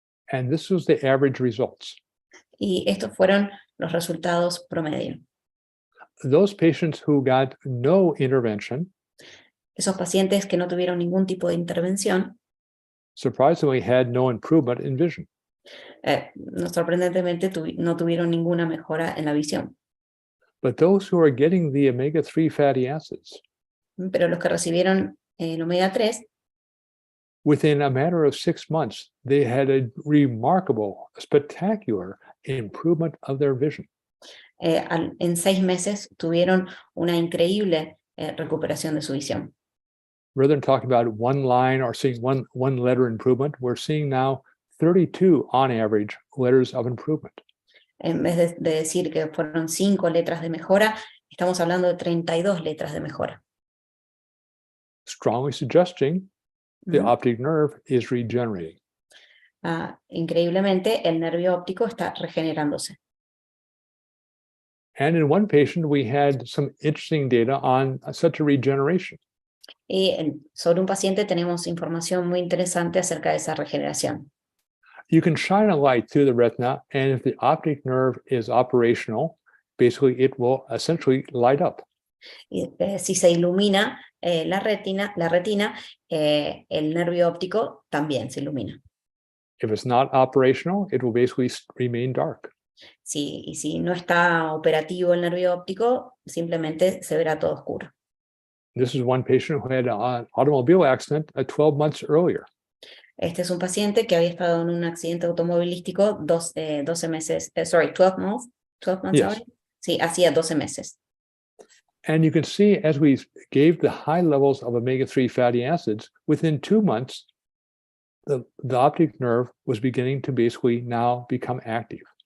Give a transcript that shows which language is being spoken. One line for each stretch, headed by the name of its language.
English: And this was the average results.
Spanish: Y estos fueron los resultados promedio.
English: Those patients who got no intervention,
Spanish: Esos pacientes que no tuvieron ningún tipo de intervención,
English: surprisingly had no improvement in vision.
Spanish: sorprendentemente no tuvieron ninguna mejora en la visión.
English: But those who are getting the omega-3 fatty acids,
Spanish: Pero los que recibieron el omega 3,
English: within a matter of 6 months, they had a remarkable, spectacular improvement of their vision.
Spanish: en 6 meses tuvieron una increíble recuperación de su visión.
English: Rather than talking about one line or seeing one letter improvement, we're seeing now 32 on average letters of improvement.
Spanish: En vez de decir que fueron 5 letras de mejora, estamos hablando de 32 letras de mejora.
English: Strongly suggesting the optic nerve is regenerating.
Spanish: Increíblemente, el nervio óptico está regenerándose.
English: And in one patient, we had some interesting data on such a regeneration.
Spanish: Y sobre un paciente tenemos información muy interesante acerca de esa regeneración.
English: You can shine a light through the retina, and if the optic nerve is operational, basically it will essentially light up.
Spanish: Y, si se ilumina la retina, el nervio óptico también se ilumina.
English: If it's not operational, it will basically remain dark.
Spanish: Y si no está operativo el nervio óptico, simplemente se verá todo oscuro.
English: This is one patient who had an automobile accident 12 months earlier.
Spanish: Este es un paciente que había estado en un accidente automovilístico 12 meses,
English: 12 months, 12 months Yes. already?
Spanish: Sí, hacía 12 meses.
English: And you can see as we gave the high levels of omega-3 fatty acids, within 2 months, the optic nerve was beginning to basically now become active.